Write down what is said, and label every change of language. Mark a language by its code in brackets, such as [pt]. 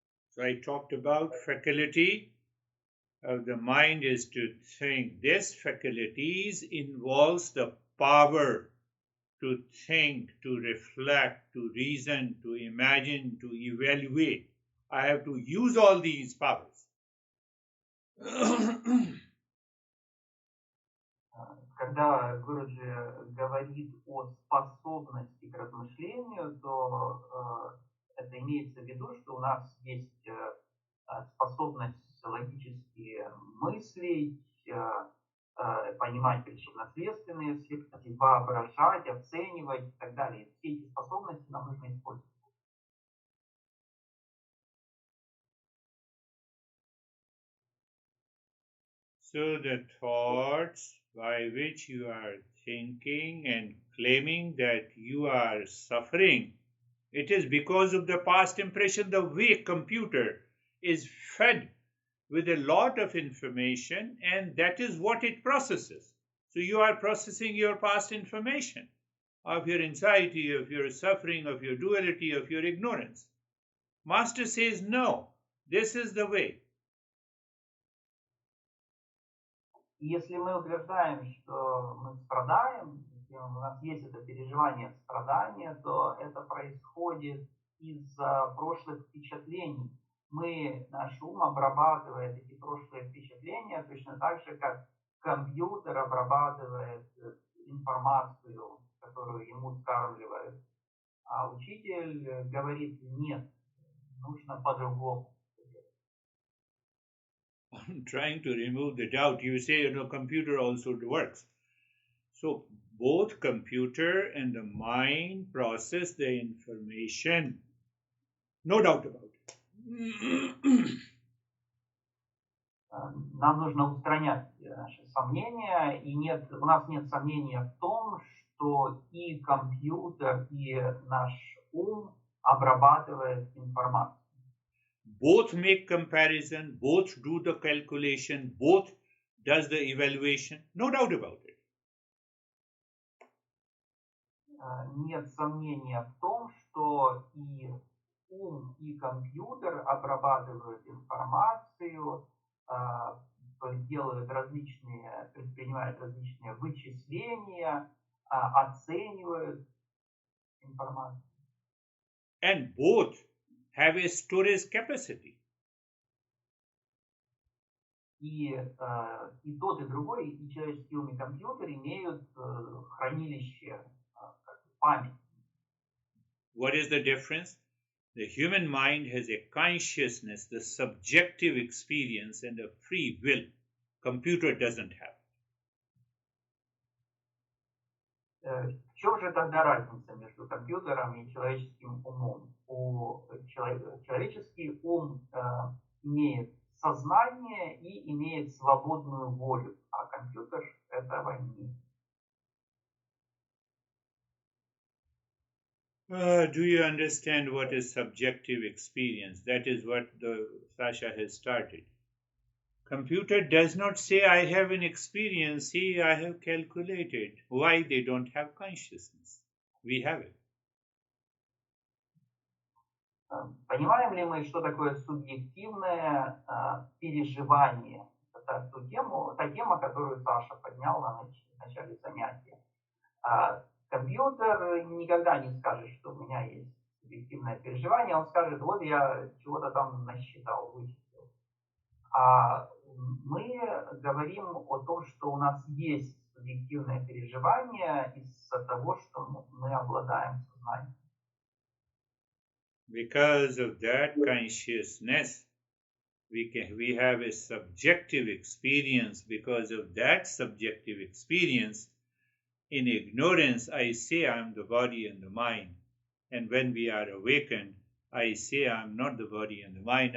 [en] So I talked about faculty of the mind is to think. This faculties involves the power to think, to reflect, to reason, to imagine, to evaluate. I have to use all these powers. [ru] Когда Гуруджи говорит о способности к размышлению, то это имеется в виду, что у нас есть способность логически мыслить, понимать причинно-следственные связи, воображать, оценивать и так далее. Все эти способности нам нужно использовать. [en] So the thoughts by which you are thinking and claiming that you are suffering, it is because of the past impression. The way computer is fed with a lot of information, and that is what it processes. So you are processing your past information of your anxiety, of your suffering, of your duality, of your ignorance. Master says, no, this is the way. [ru] Если мы утверждаем, что мы страдаем, если у нас есть это переживание страдания, то это происходит из-за прошлых впечатлений. Наш ум обрабатывает эти прошлые впечатления точно так же, как компьютер обрабатывает информацию, которую ему скармливают. А учитель говорит, нет, нужно по-другому. [en] I'm trying to remove the doubt. You say, computer also works. So both computer and the mind process the information. No doubt about it. [ru] Нам нужно устранять наши сомнения, и у нас нет сомнения в том, что и компьютер, и наш ум обрабатывает информацию. [en] Both make comparison, both do the calculation, both does the evaluation. No doubt about it. [ru] Нет сомнения в том, что и ум, и компьютер обрабатывают информацию, предпринимают различные вычисления, оценивают информацию. [en] And both have a storage capacity. [ru] И тот, и другой, и человеческий ум, и компьютер имеют хранилище, память. [en] What is the difference? The human mind has a consciousness, the subjective experience, and a free will. Computer doesn't have. [ru] В чем же тогда разница между компьютером и человеческим умом? Человеческий ум имеет сознание и имеет свободную волю, а компьютер этого не имеет. [en] Do you understand what is subjective experience? That is what the Sasha has started. Computer does not say, I have an experience, see, I have calculated. Why they don't have consciousness? We have it. [ru] Понимаем ли мы, что такое субъективное переживание? Это та тема, которую Саша поднял в начале занятия. Компьютер никогда не скажет, что у меня есть субъективное переживание, он скажет, вот я чего-то там насчитал, вычислил. А мы говорим о том, что у нас есть субъективное переживание из-за того, что мы обладаем сознанием. [en] Because of that consciousness, we have a subjective experience. Because of that subjective experience, in ignorance, I say I am the body and the mind. And when we are awakened, I say I am not the body and the mind.